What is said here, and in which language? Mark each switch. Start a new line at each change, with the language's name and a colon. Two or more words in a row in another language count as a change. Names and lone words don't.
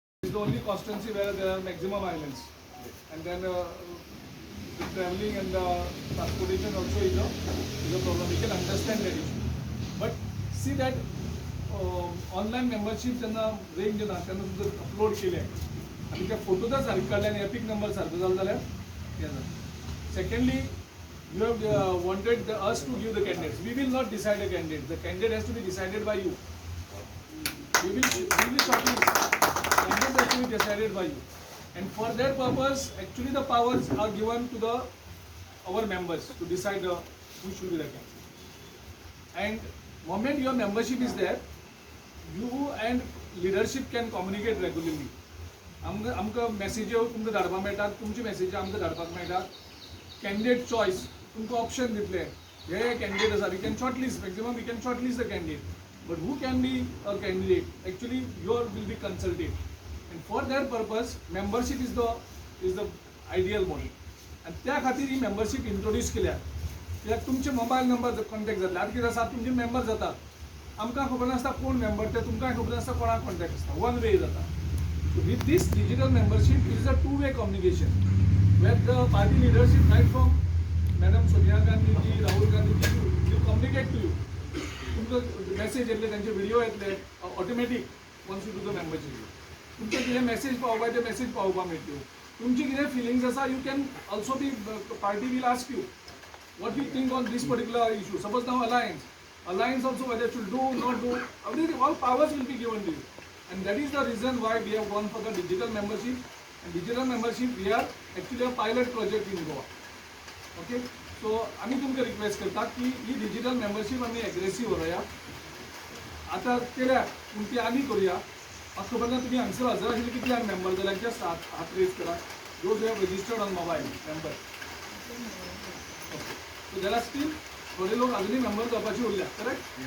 English: is the only constituency where there are maximum islands, and then the traveling and the transportation also is a problem. We can understand that issue, but see that online membership
Konkani: त्यांना रेंज ना त्यांना तुमचं अपलोड केले आणि त्या फोटो जर सारखे काढले आणि एपिक नंबर सारखं झालं जाल्यार हें जाता.
English: सेकंडली you have wanted us to give the candidates. We will not decide a candidate. The candidate has to be decided by you. We will shortlist. Candidate has to be decided by you. And for that purpose, actually the powers are given to our members to decide who should be the candidate. And moment your membership is there, you and leadership can communicate regularly.
Konkani: आमकां मेसेज्यो तुमकां धाडपाक मेळटात, तुमची मेसेज आमकां धाडपाक मेळटात.
English: candidate choice
Konkani: तुमकां ऑप्शन दितले, हे कॅन्डिडेट आसा,
English: we can shortlist, maximum we can shortlist the candidate, but who can be a candidate actually your will be consulted. and for that purpose membership is the ideal model.
Konkani: आनी त्या खातीर ही
English: membership introduce
Konkani: केल्या. कित्याक तुमचे
English: mobile number contact
Konkani: जातले. आतां कितें आसा, तुमचे मेंबर जातात, आमकां खबर नासता कोण मेंबर ते, तुमकां खबर नासता कोणाक कॉन्टॅक्ट आसता,
English: one way
Konkani: जाता.
English: With this digital membership, it is a two-way communication, where the party leadership, right from Madam Sonia Gandhi ji, Rahul Gandhi ji, will communicate to you.
Konkani: तुमकां message येतले, त्यांचे video येतले,
English: automatic once you do the membership.
Konkani: तुमकां कितें message पावोवपाक ते message पावोवपाक मेळटल्यो. तुमची कितें feelings आसा,
English: you can also be, party will ask you what you think on this particular issue. Suppose now alliance also whether should do, not do, everything, all powers will be given to you. And that is the reason why we have gone for the digital membership. And digital membership, we are actually a pilot project in Goa.
Konkani: Okay, so आम्ही तुमकां रिक्वेस्ट करता की ही
English: digital membership
Konkani: आम्ही एग्रेसिव्ह करूया. आता केल्या पूण ती आनी करूया. म्हाका खबर ना तुमी हांगसर हजर आशिल्ले कितल्याक मेंबर जाल्यार जस्ट हात रेज करा.
English: those have registered on mobile member. so there are still
Konkani: थोडे लोक अजूनही मेंबर जावपाची उरल्या,
English: करेक्ट.